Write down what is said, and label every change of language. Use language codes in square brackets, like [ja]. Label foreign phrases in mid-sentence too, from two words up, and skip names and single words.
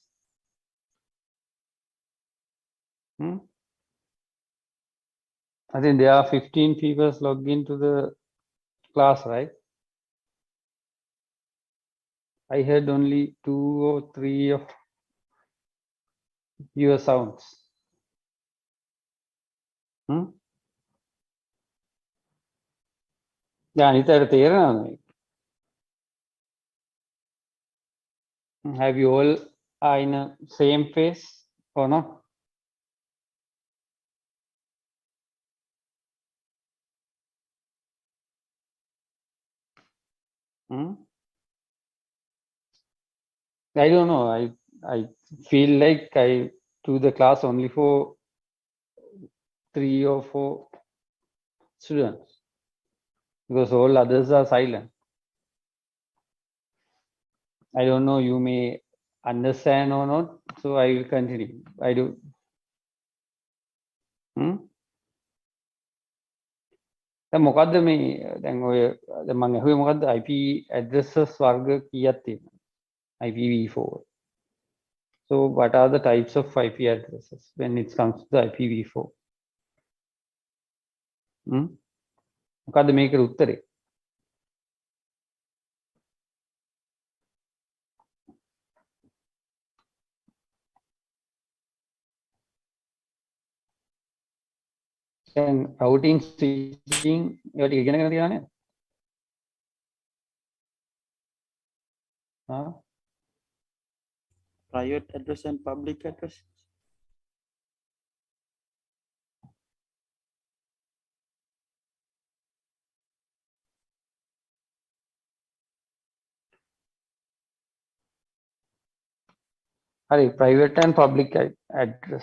[en] I think there are 15 people logged into the class, right? I heard only 2 or 3 of your sounds. Yeah, [si] අනිතට තේරෙනවද මේක? [en] Have you all are in a same phase or not? I don't know. I feel like I do the class only for 3 or 4 students, because all others are silent. I don't know, you may understand or not, so I will continue. I do. [si] දැන් මොකද්ද මේ දැන් ඔය දැන් මම අහුවේ මොකද්ද [en] IP addresses [si] වර්ග කීයක් තියෙනවද? [en] IPv4. So So what are the types of IP addresses when it comes to the IPv4? [si] මොකද්ද මේකට උත්තරේ? දැන් [en] routing switching [si] ඒවා ටික ඉගෙනගෙන තියෙනවා නේද? [en] private address and public address. Hari, private and public address.